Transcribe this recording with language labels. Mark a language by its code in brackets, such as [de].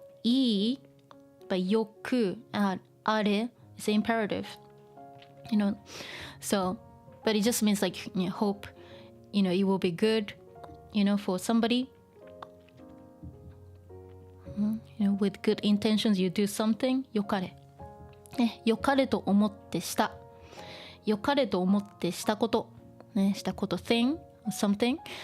[ja] いい [en] but よくあれ is imperative. You know, so, but it just means like, you know, hope, you know, it will be good, you know, for somebody. You know, with good intentions, you do something. [ja] よかれ。ね、よかれと思ってした。よかれと思ってしたこと。ね、したこと [en] thing or something.